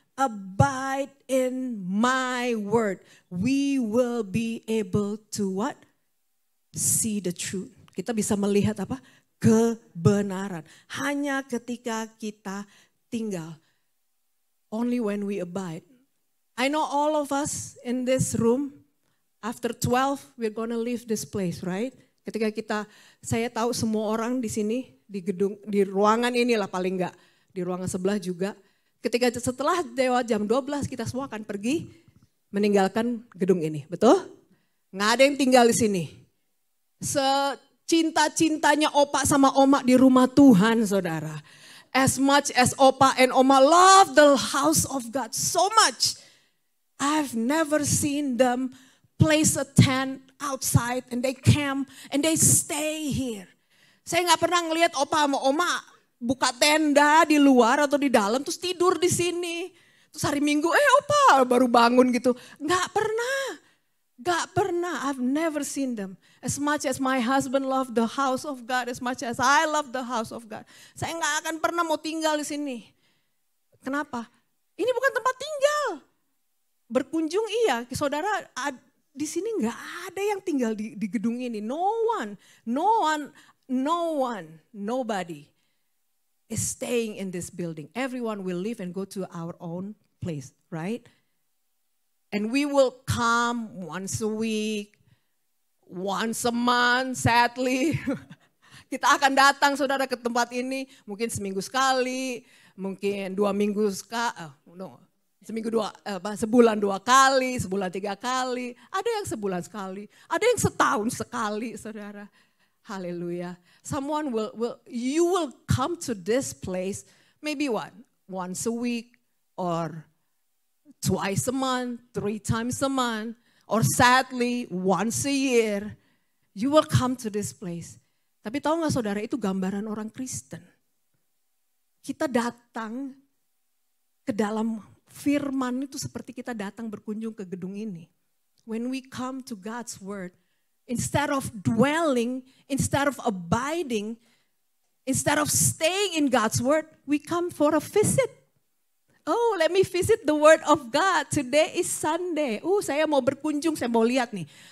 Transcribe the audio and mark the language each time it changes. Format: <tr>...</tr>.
<en>Abide in my word. We will be able to what? See the truth.</en> <id>Kita bisa melihat apa? Kebenaran. Hanya ketika kita tinggal.</id> <en>Only when we abide. I know all of us in this room, after 12, we're gonna leave this place, right?</en> <id>Ketika saya tahu semua orang di sini, di gedung, di ruangan inilah paling enggak, di ruangan sebelah juga. Ketika setelah jam 12 kita semua akan pergi meninggalkan gedung ini, betul? Nggak ada yang tinggal di sini. Secinta-cintanya opa sama oma di rumah Tuhan, saudara.</id> <en>As much as opa and oma love the house of God so much, I've never seen them place a tent outside and they camp and they stay here.</en> <id>Saya nggak pernah ngelihat opa sama oma buka tenda di luar atau di dalam terus tidur di sini. Terus hari Minggu, opa baru bangun gitu. Nggak pernah.</id> <en>I've never seen them. As much as my husband loved the house of God, as much as I love the house of God,</en> <id>saya nggak akan pernah mau tinggal di sini. Kenapa? Ini bukan tempat tinggal. Berkunjung iya, saudara. di sini nggak ada yang tinggal di gedung ini.</id> <en>Nobody is staying in this building. Everyone will leave and go to our own place, right? And we will come once a week, once a month, sadly.</en> <id>Kita akan datang saudara ke tempat ini mungkin seminggu sekali, mungkin 2 minggu sekali, sebulan 2 kali, sebulan 3 kali, ada yang sebulan sekali, ada yang setahun sekali saudara. Haleluya.</id> <en>You will come to this place maybe once a week or twice a month, 3 times a month, or sadly once a year. You will come to this place.</en> <id>Tapi tahu gak saudara, itu gambaran orang Kristen. Kita datang ke dalam firman itu seperti kita datang berkunjung ke gedung ini.</id> <en>When we come to God's word, instead of dwelling, instead of abiding, instead of staying in God's word, we come for a visit. Oh, let me visit the word of God. Today is Sunday.</en> <id>Saya mau berkunjung, saya mau lihat nih.</id>